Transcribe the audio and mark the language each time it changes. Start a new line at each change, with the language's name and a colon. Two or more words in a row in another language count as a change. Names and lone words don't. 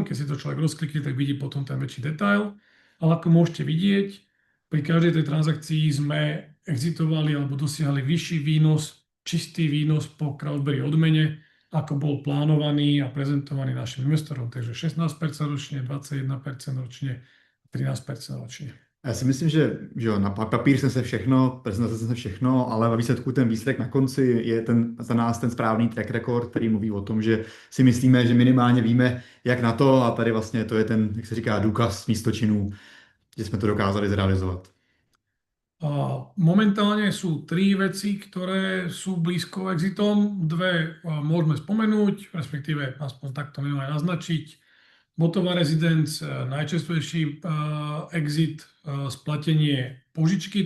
Slovak: Keď si to človek rozklikne, tak vidí potom ten väčší detail. Ale ako môžete vidieť, pri každej tej transakcii sme exitovali alebo dosiahli vyšší výnos, čistý výnos po Crowberry odmene, ako bol plánovaný a prezentovaný našim investorom. Takže 16% ročne, 21% ročne, 13% ročne.
Czech: Já si myslím, že jo, na papír jsem se všechno, prezentace jsem se všechno, ale ve výsledku ten výsledek na konci je za nás ten správný
English: track record,
Czech: který mluví o tom, že si myslíme, že minimálně víme, jak na to, a tady vlastně to je ten, jak se říká, důkaz místo činů, že jsme to dokázali zrealizovat.
Slovak: Momentálne sú 3 veci, ktoré sú blízko exitom. 2 môžeme spomenúť, respektíve aspoň takto minimálne naznačiť. Botová Residence, najčastejší exit, splatenie požičky.